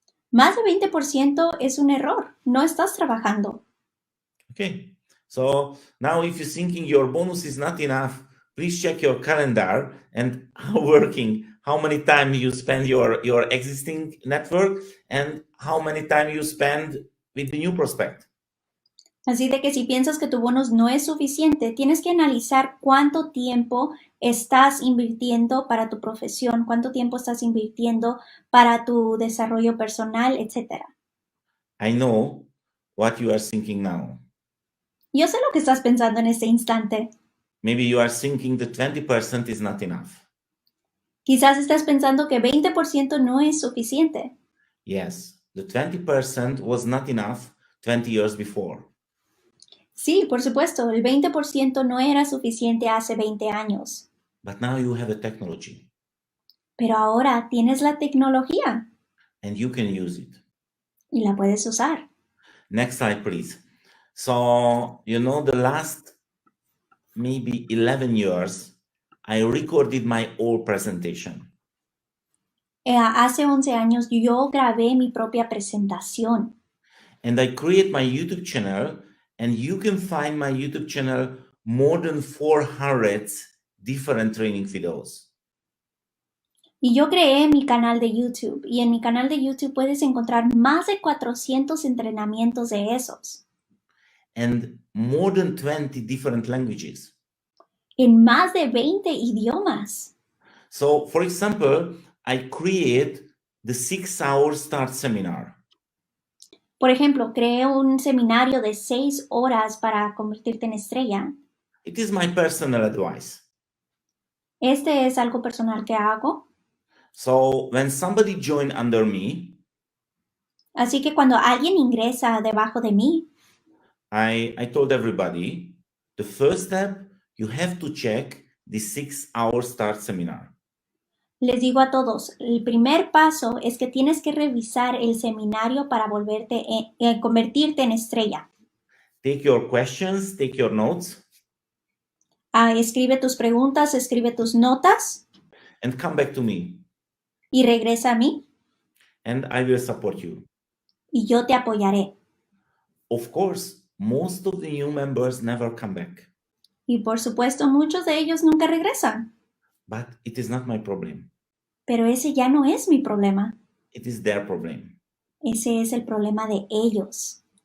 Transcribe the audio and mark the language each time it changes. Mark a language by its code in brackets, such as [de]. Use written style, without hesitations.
[es] Más de 20% es un error. No estás trabajando. [en] Okay. So now if you're thinking your bonus is not enough, please check your calendar and how many time you spend your existing network and how many time you spend with the new prospect. [es] Así de que si piensas que tu bonus no es suficiente, tienes que analizar cuánto tiempo estás invirtiendo para tu profesión, cuánto tiempo estás invirtiendo para tu desarrollo personal, etc. [en] I know what you are thinking now. [es] Yo sé lo que estás pensando en este instante. [en] Maybe you are thinking the 20% is not enough. [es] Quizás estás pensando que 20% no es suficiente. [en] Yes, the 20% was not enough 20 years before. [es] Sí, por supuesto, el 20% no era suficiente hace 20 años. [en] But now you have a technology [es] Pero ahora tienes la tecnología [en] and you can use it. [es] y la puedes usar. [en] Next slide, please. So, the last maybe 11 years, I recorded my old presentation. [es] Hace 11 años yo grabé mi propia presentación. [en] And I create my YouTube channel, and you can find my YouTube channel more than 400 different training videos. [es] Y yo creé mi canal de YouTube. Y en mi canal de YouTube puedes encontrar más de 400 entrenamientos de esos. [en] And more than 20 different languages. [es] En más de 20 idiomas. [en] So, for example, I create the 6-hour start seminar. [es] Por ejemplo, creé un seminario de 6 horas para convertirte en estrella. [en] It is my personal advice. [es] Este es algo personal que hago. [en] So when somebody join under me, [es] Así que cuando alguien ingresa debajo de mí, [en] I told everybody, the first step, you have to check the 6-hour start seminar. [es] les digo a todos, el primer paso es que tienes que revisar el seminario para convertirte en estrella. [en] Take your questions, take your notes, [es] Escribe tus preguntas, escribe tus notas [en] and come back to me, [es] y regresa a mí [en] and I will support you. [es] y yo te apoyaré. [en] Of course, most of the new members never come back, [es] Y por supuesto, muchos de ellos nunca regresan. [en] but it is not my problem. [es] Pero ese ya no es mi problema. [en] It is their problem. [es] Ese es el problema de ellos.